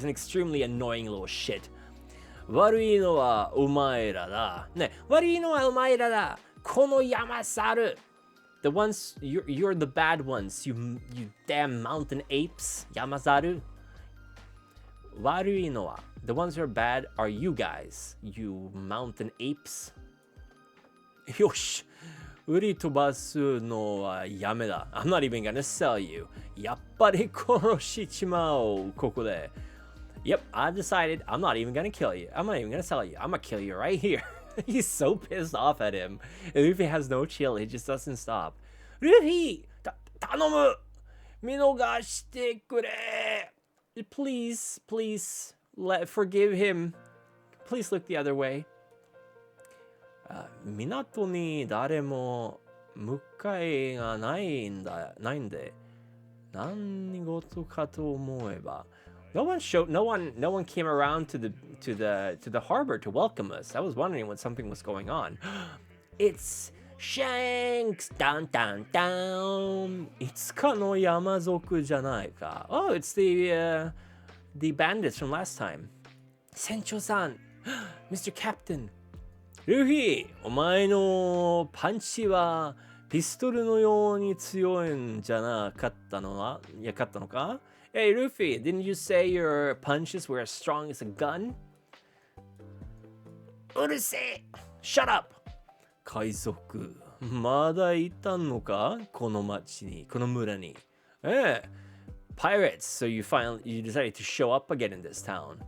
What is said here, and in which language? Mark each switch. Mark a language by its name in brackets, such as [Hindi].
[English] He's an extremely annoying little shit. [Japanese] 悪いのはお前らだね、悪いのはお前らだこの山猿 [English] The ones, you're the bad ones, you damn mountain apes, Yamazaru. [Japanese] 悪いのは [English] The ones who are bad are you guys, you mountain apes. [Japanese] よし、売り飛ばすのはやめだ. [English] I'm not even gonna sell you. [Japanese] やっぱり殺しちまおう、ここで. [English] Yep, I've decided I'm not even gonna kill you. I'm not even gonna sell you. I'm gonna kill you right here. He's so pissed off at him. And Luffy has no chill. He just doesn't stop. Luffy! [Japanese] 頼む! 見逃してくれ! [English] Please, forgive him. Please look the other way. [Japanese] 港に誰も迎えがないんで何事かと思えば [English] No one came around to the harbor to welcome us. I was wondering when something was going on. It's Shanks! Down. [Japanese] いつかの山賊じゃないか. [English] Oh, it's the bandits from last time. 船長さん Mr. Captain. [Japanese] ルフィ、お前のパンチはピストルのように強いんじゃなかったのか? [English] Hey, Luffy, didn't you say your punches were as strong as a gun? [Japanese] うるせえ! [English] Shut up! [Japanese] 海賊、まだいたのかこの町に、この村に。 [English] Pirates, so you decided to show up again in this town.